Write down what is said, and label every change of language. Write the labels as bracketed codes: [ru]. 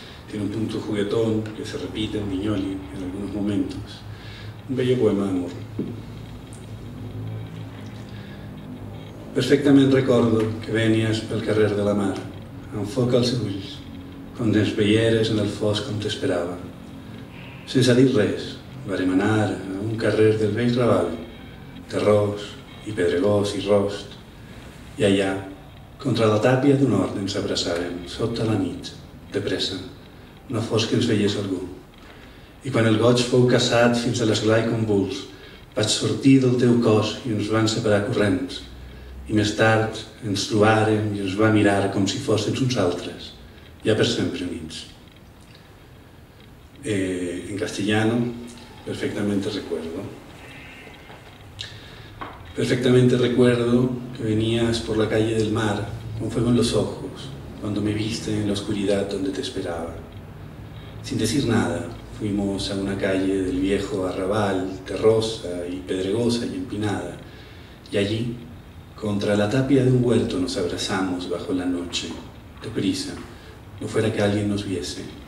[es] Tiene un punto juguetón que se repite en Vignoli en algunos momentos. [ca] Un bello poema d'amor. Perfectament recordo que venies pel carrer de la mar, amb foc als ulls, quan ens veieres en el fosc com t'esperava. Sense dir res, vàrem anar a un carrer del vell Raval, terrós i pedregós i rost, i allà, contra la tàpia d'un hort ens abraçàrem, sota la nit, de pressa, no fos que ens veiés algú. I quan el goig fou caçat fins a l'esglai convuls, vaig sortir del teu cos i ens van separar corrents. I més tard ens trobàrem i ens va mirar com si fóssim uns altres, ja per sempre units. [es] En castellano, perfectamente recuerdo. Perfectamente recuerdo que venías por la calle del mar con fuego en los ojos, cuando me viste en la oscuridad donde te esperaba. Sin decir nada, fuimos a una calle del viejo arrabal, terrosa y pedregosa y empinada, y allí, contra la tapia de un huerto, nos abrazamos bajo la noche, deprisa, no fuera que alguien nos viese.